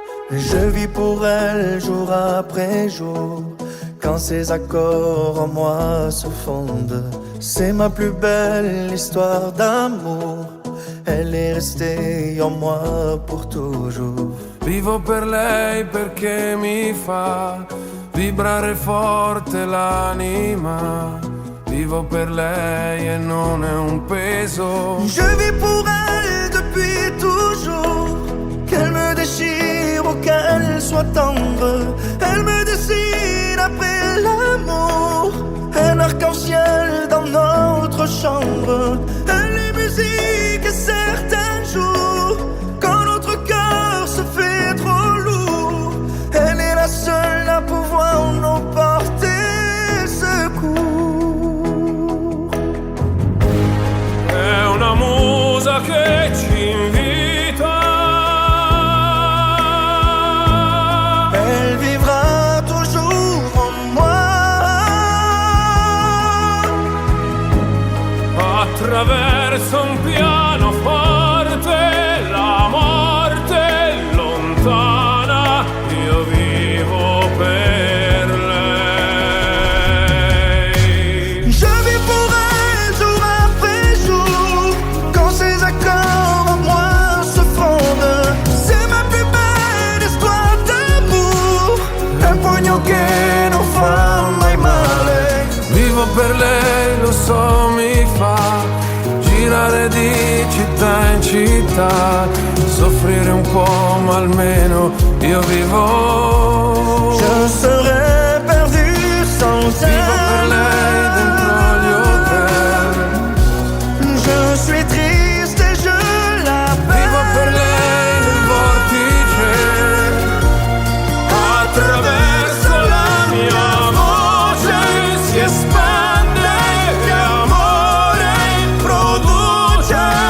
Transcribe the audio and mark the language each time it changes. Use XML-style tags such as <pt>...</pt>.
<fr>Je vis pour elle jour après jour. Quand ses accords en moi se fondent, c'est ma plus belle histoire d'amour. Elle est restée en moi pour toujours.</fr> <it>Vivo per lei perché mi fa vibrare forte l'anima. Vivo per lei et non è un peso.</it> <fr>Je vis pour elle depuis toujours. Qu'elle me déchire ou qu'elle soit tendre, elle me dessine après l'amour. Un arc-en-ciel dans notre chambre. Elle est musique et certains jours, quand notre cœur se fait trop lourd, elle est la seule à pouvoir nous porter secours.</fr> <it>È una musa che ci invita.</it> <fr>Elle vivra toujours en moi.</fr> <it>Attraverso un pianoforte, la morte è lontana, io vivo per lei.</it> <fr>Je vis pour elle jour après jour. Quand ses accords en moi se fondent, c'est ma plus belle histoire d'amour.</fr> <it>Un pugno che non fa mai male. Vivo per lei, lo so, mi fa girare di città in città, soffrire un po' ma almeno io vivo.</it> <fr>Je serais perdu sans elle.</fr> <it>Vivo per lei dentro gli hotel.</it> <fr>Je suis triste et je l'appelle.</fr> <it>Vivo per lei nel vortice. Attraverso la mia voce si espande e amore produce.</it>